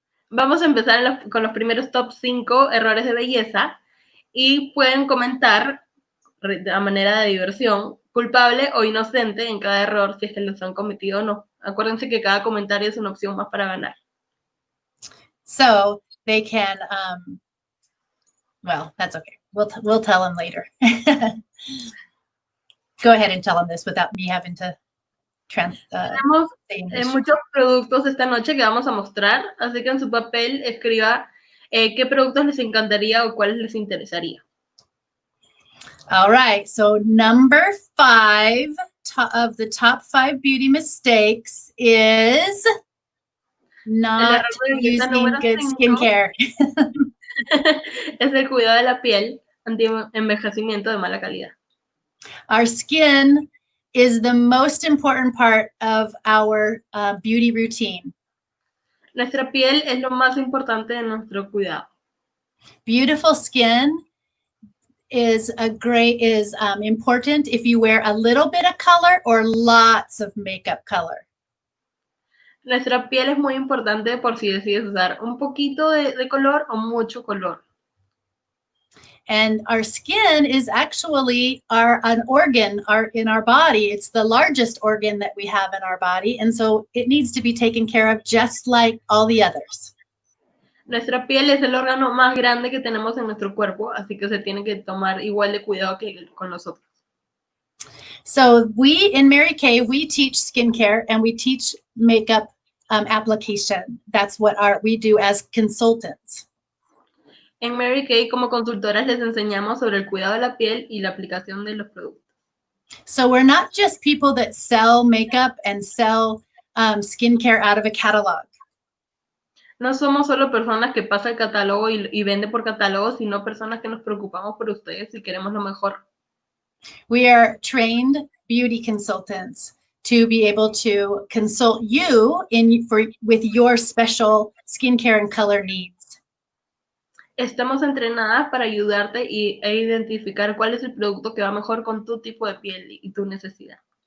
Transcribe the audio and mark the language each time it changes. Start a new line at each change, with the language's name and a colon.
Spanish: Vamos a empezar con los primeros top 5 errores de belleza y pueden comentar a manera de diversión, culpable o inocente en cada error si es que los han cometido o no. Acuérdense que cada comentario es una opción más para ganar.
English: So they can, well, that's okay. We'll tell them later. Go ahead and tell them this without me having to
Spanish: Tenemos muchos productos esta noche que vamos a mostrar, así que en su papel escriba qué productos les encantaría o cuáles les interesaría.
English: All right, so number 5 of the top 5 beauty mistakes is not using good skincare.
Spanish: Es el cuidado de la piel ante envejecimiento de mala calidad.
English: Our skin is the most important part of our beauty routine.
Spanish: Nuestra piel es lo más importante de nuestro cuidado.
English: Beautiful skin is important if you wear a little bit of color or lots of makeup color.
Spanish: Nuestra piel es muy importante por si decides usar un poquito de color o mucho color.
English: And our skin is actually an organ in our body. It's the largest organ that we have in our body, and so it needs to be taken care of just like all the others.
Spanish: Nuestra piel es el órgano más grande que tenemos en nuestro cuerpo, así que se tiene que tomar igual de cuidado que con nosotros.
English: So in Mary Kay, we teach skincare and we teach makeup application. That's what we do as consultants.
Spanish: En Mary Kay, como consultoras, les enseñamos sobre el cuidado de la piel y la aplicación de los productos.
English: So we're not just people that sell makeup and sell skincare out of a catalog.
Spanish: No somos solo personas que pasan el catálogo y vende por catálogo, sino personas que nos preocupamos por ustedes y queremos lo mejor.
English: We are trained beauty consultants to be able to consult you with your special skincare and color needs.
Spanish: Estamos entrenadas para ayudarte e identificar cuál es el producto que va mejor con tu tipo de piel y tu necesidad.